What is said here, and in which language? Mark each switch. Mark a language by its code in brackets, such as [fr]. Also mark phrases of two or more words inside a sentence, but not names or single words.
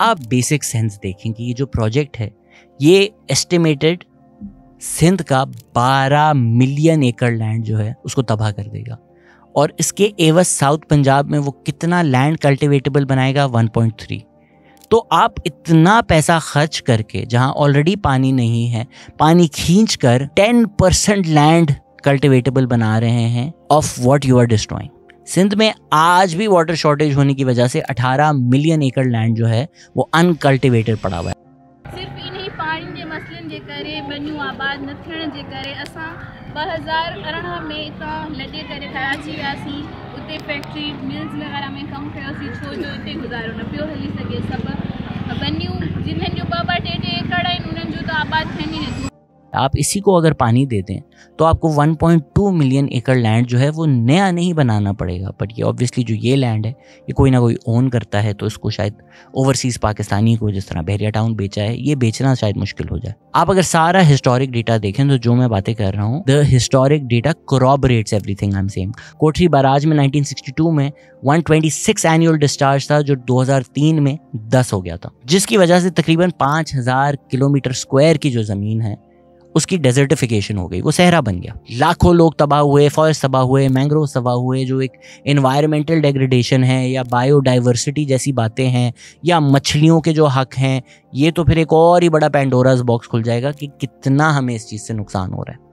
[ur] آپ [en] basic sense [ur] دیکھیں کہ یہ جو پروجیکٹ ہے یہ ایسٹیمیٹڈ سندھ کا 12 [en] million acre land [ur] جو ہے اس کو تباہ کر دے گا، اور اس کے عوض ساؤتھ پنجاب میں وہ کتنا [en] land cultivatable [ur] بنائے گا، 1.3. تو آپ اتنا پیسہ خرچ کر کے جہاں آلریڈی پانی نہیں ہے، پانی کھینچ کر 10% [en] land cultivatable [ur] بنا رہے ہیں [en] of what you are destroying. [ur] سندھ میں آج بھی واٹر شارٹیج ہونے کی وجہ سے 18 [en] million acre land [ur] جو ہے وہ ان کلٹیویٹڈ پڑا ہوا ہے. [sd] सिर्फ इन्हीं पानी के मसलन जे करे बनियूं आबाद न थियण जे करे असां 2018 में इतां लॾे करे कराची वियासीं, उते फैक्ट्री मिल्स वग़ैरह में कमु कयोसीं, छो जो हिते गुज़ारो न पियो हली सघे। सभु बनियूं जिन्हनि जो 2-2 टे-टे एकड़ आहिनि उन्हनि जो त आबाद थियनि ई नथियूं। [ur] آپ اسی کو اگر پانی دے دیں تو آپ کو 1.2 [en] million acre land [ur] جو ہے وہ نیا نہیں بنانا پڑے گا. بٹ یہ آبویسلی جو یہ لینڈ ہے یہ کوئی نہ کوئی اون کرتا ہے، تو اس کو شاید [en] overseas Pakistani [ur] کو، جس طرح بحریہ ٹاؤن بیچا ہے، یہ بیچنا شاید مشکل ہو جائے. آپ اگر سارا [en] historic data [ur] دیکھیں تو جو میں باتیں کر رہا ہوں, [en] the historic data corroborates everything I'm saying. [ur] کوٹری بیراج میں 1962 میں 126 [en] annual discharge [ur] تھا، جو 2003 میں 10 ہو گیا تھا، جس کی وجہ سے تقریباً 5000 [en] kilometer square [ur] کی جو زمین ہے اس کی ڈیزرٹیفکیشن ہو گئی، وہ صحرا بن گیا. لاکھوں لوگ تباہ ہوئے، فاریسٹ تباہ ہوئے، مینگروو تباہ ہوئے، جو ایک [en] environmental degradation [ur] ہے یا بائیوڈائیورسٹی جیسی باتیں ہیں یا مچھلیوں کے جو حق ہیں، یہ تو پھر ایک اور ہی بڑا [en] Pandora's box [ur] کھل جائے گا کہ کتنا ہمیں اس چیز سے نقصان ہو رہا ہے.